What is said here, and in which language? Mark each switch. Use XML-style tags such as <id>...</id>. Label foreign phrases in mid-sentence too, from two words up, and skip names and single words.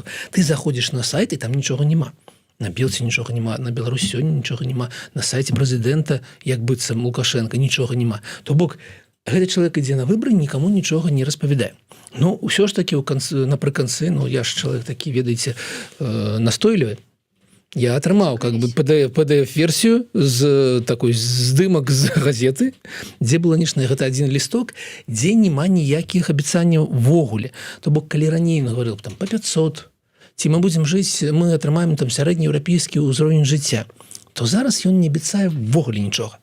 <be>Ты заходзіш на сайт, і там нічога няма. На Белце нічога няма, на Беларусь сёння нічога няма, на сайце прэзідэнта, як быццам Лукашенко, нічога няма. То бок, гэты чалавек ідзе на выбары, нікаму нічога не распавядае. Ну, ўсё ж такі напрыканцы, ну, я ж чалавек такі, ведаеце, настойлівы. Я атрымаў</be> <ru>как бы</ru> <be>PDF-версію з такой здымак з газеты, дзе было нешта, гэта адзін лісток, дзе няма ніякіх абяцанняў ввогуле. То бок, калі раней ён гаварыў там па 500, ці мы будзем жыць, мы атрымаем там сярэднееўрапейскі ўзровень жыцця, то зараз ён не абяцае ввогуле нічога.</be>